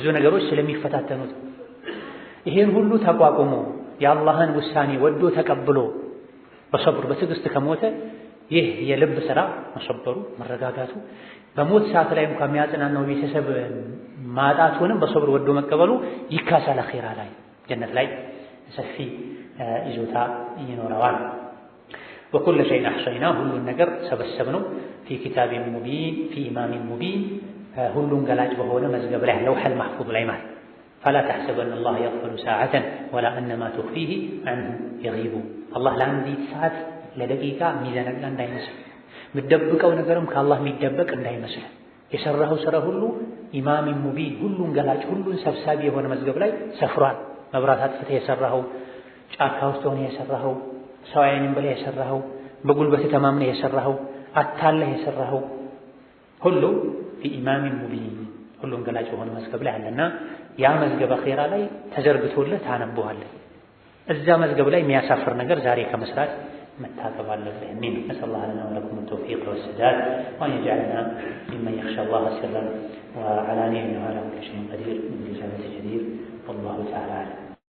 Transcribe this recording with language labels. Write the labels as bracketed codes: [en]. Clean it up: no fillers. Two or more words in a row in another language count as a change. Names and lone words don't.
[am] ነገሮች ስለሚፈታተኑት ይሄን ሁሉ ተቋቁሞ የአላህን ውሳኔ ወዶ ተቀብሎ በሰብር በትዕግስት ከሞተ ይህ የልብ ስራ መሰበሩ መረጋጋቱ በሞት ሰዓት ላይ እንኳን የሚያጽናናው ቤተሰብ ማጣቱንም በሰብር ወዶ መቀበሉ ይካሳል። አኺራ ላይ ጀነት ላይ ሰፊ ይዞታ ይኖረዋል። [ar] وكل شيء احصيناه [am] ሁሉን ነገር ሰበሰብነው [ar] في كتاب مبين في امام مبين [am] ሁሉን ገላጭ በሆነ መዝገብ ላይ [ar] اللوح المحفوظ [am] ላይ ማለት [ar] فلا تحسبن الله يغفل ساعة ولا أنما تخفيه عنه يغيب [am] الله ለአንዲት ሰዓት ለደቂቃ ሚዘነጋ እንዳይመስል ምትደብቀው ነገርም ከአላህ የሚደበቅ እንዳይመስል የሰራኸው ስራ ሁሉ [ar] إمام مبين [am] ሁሉን ገላጭ ሁሉን ሰብሳቢ የሆነ መዝገብ ላይ ሰፍሯል። መብራት አጥፍተህ የሰራኸው፣ ጫካ ውስጥ ሆነህ የሰራኸው፣ ሰው አይንም በላይ የሰራኸው፣ በጉልበት ተማምነህ የሰራኸው፣ አታለህ የሰራኸው ሁሉ በኢማም ሙቢን ሁሉን ገላጭ የሆነ መዝገብ ላይ አለና ያ መዝገብ አኺራ ላይ ተዘርግቶልህ ታነበዋለህ። እዛ መዝገብ ላይ የሚያሳፍር ነገር ዛሬ ከመስራት መታቀብ አለብህ። አሚን። [ar] نسأل الله لنا ولكم التوفيق والسداد وأن يجعلنا ممن يخشى الله سرا وعلانية وعلى كل شيء قدير من الإجابة الجدير والله تعالى أعلم.